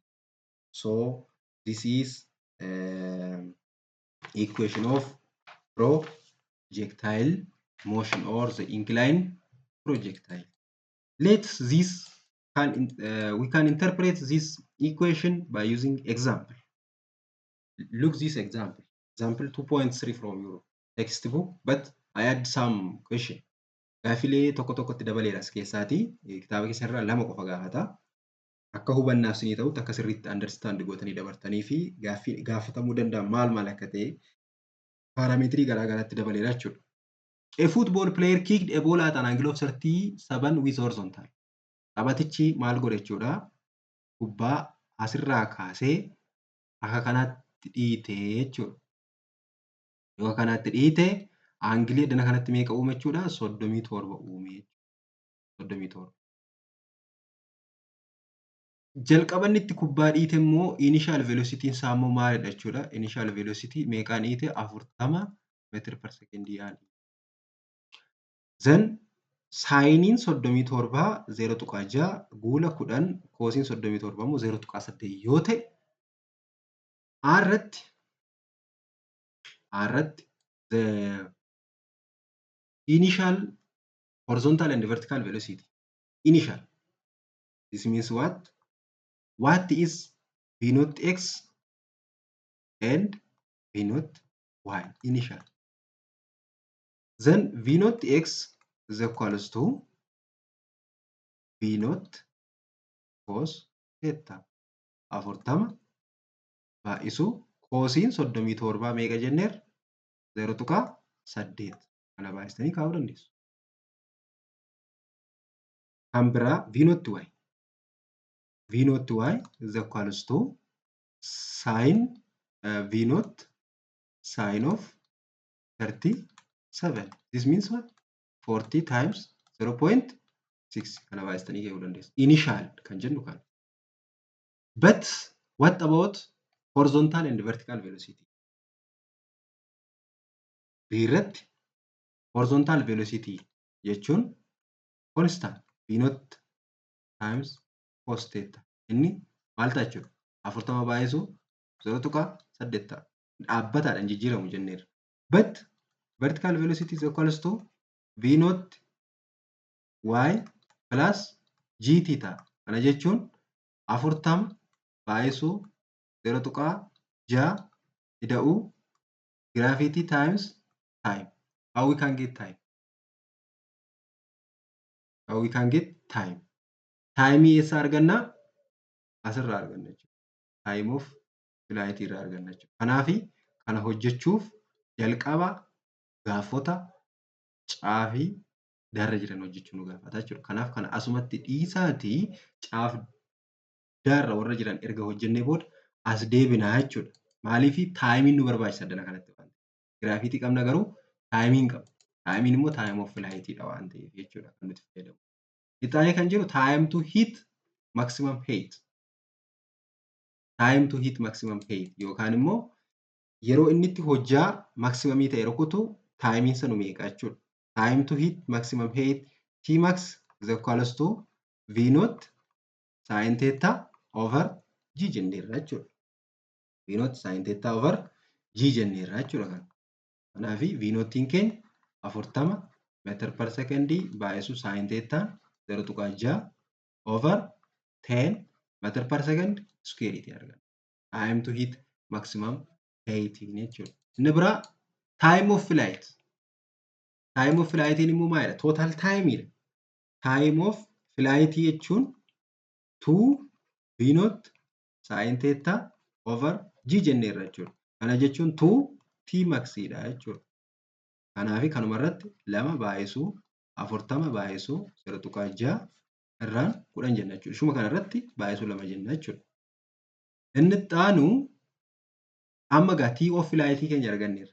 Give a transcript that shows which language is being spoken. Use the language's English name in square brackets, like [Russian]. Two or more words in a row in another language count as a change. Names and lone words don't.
[English] So this is equation of projectile motion or the inclined projectile. We can interpret this equation by using example. Look this example. Example 2.3 from your textbook, but I had some question. [Oromo] Gaafilee tokkotti dabaleera as keessaati. Kitaaba keessarraa lama qofa gaafata. Akka hubannaaf isinii ta'utti akka sirriitti understand gootanii dabartanii fi gaafatamuu danda'an maal akka ta'e parameetirii garaagaraatti dabaleera jechuudha. [English] A football player kicked a ball at an angle of 37 with horizontal. [Oromo] Taphatichi maal godhe jechuudha? Kubbaa asirraa kaasee akka kanaatti dhiite jechuudha. Yoo kanaatti dhiite aangilii dana kanatti meeqa uume jechuudha? 37 uume. 37. Jalqabanni itti kubbaa dhiite immoo initial velocity isaa immoo maalidha jechuudha? Initial velocity meeqaan dhiite? 40 meetira per secondii aan. Then saayiniin 37 0.6 guula 10 koosiin 37 immoo 0.8 yoo ta'e irratti [English] the initial horizontal and vertical velocity. Initial. This means what? What is V naught x and V naught y? Initial. Then V naught x is equals to V naught cos theta. [Oromo] 40 baay'isu koosiin 37 meeqa jenneer? 0.8. Kana baay'istanii kaa'uu dandeessu. Kan biraa V naught y. [English] V naught y is equals to sin V naught sin of 37. This means what? 40 times 0.6. [Oromo] Kana baay'istanii kaa'uu dandeessu. Initial kan jennu kana. [English] But what about horizontal and vertical velocity? Irratti horizontal velocity jechuun constant V naught times cos theta. [Oromo] Inni maal ta'a jechuudha? 40 baay'isu 0.8 dhaabbataadhaan jijjiiramu jenneera. [English] But vertical velocity is equals to V naught y plus g theta. [Oromo] Kana jechuun 40 baay'isu 0.6 ida'uu [English] gravity times time. How we can get time? Time [Oromo] eessa arganna? Asirraa arganna jechuudha. [English] Time of flight [Oromo] irraa arganna jechuudha. Kanaafi kana hojjechuuf jalqaba gaafota caafii darra jiran hojjechuu nu gaafata jechuudha. Kanaaf kana asumatti dhiisaatii caaf darra warra jiran erga hojjennee booda as deebinaa jechuudha. Maaliif taayimiin nu barbaachisa dana kanatti waan ta'eef. Giraafitii qabna garuu taayimiin qabna. Taayimiin immoo [English] time of flight [Oromo] dha waan ta'eef jechuudha kan nuti fayyadamu. Ixaanee kan jiru [English] time to hit maximum height. Time to hit maximum height [Oromo] yookaan immoo yeroo inni itti hojjaa maximumii ta'e rukutu taayimiin sana meeqa jechuudha. [English] Time to hit maximum height Tmax is equals to V naught sin theta over G [Oromo] jenneerra jechuudha. [English] V naught sin theta over G [Oromo] jenneerra jechuudha. Kanaaf V naughtiin keenya 40 meetira per secondii baay'isu [English] sin theta [Oromo] 0.6 over 10 meetira [English] per second square [Oromo] itti argama. [English] Time to hit maximum height jechuudha. [Oromo] Inni biraa [English] time of flight. Time of flight [Oromo] immoo maalidha? [English] Total time dha. Time of flight jechuun 2 V naught sin theta over G [Oromo] jenneerra jechuudha. Kana jechuun 2 Tmax dha jechuudha. Kanaaf kanuma irratti 2 baay'isu 40 baay'isu 0.6 irraan 10 jenna jechuudha. Ishuma kana irratti baay'isu 2 jenna jechuudha. Inni ittaanu amma gaa [English] T of flight [Oromo] keenya arganneerra.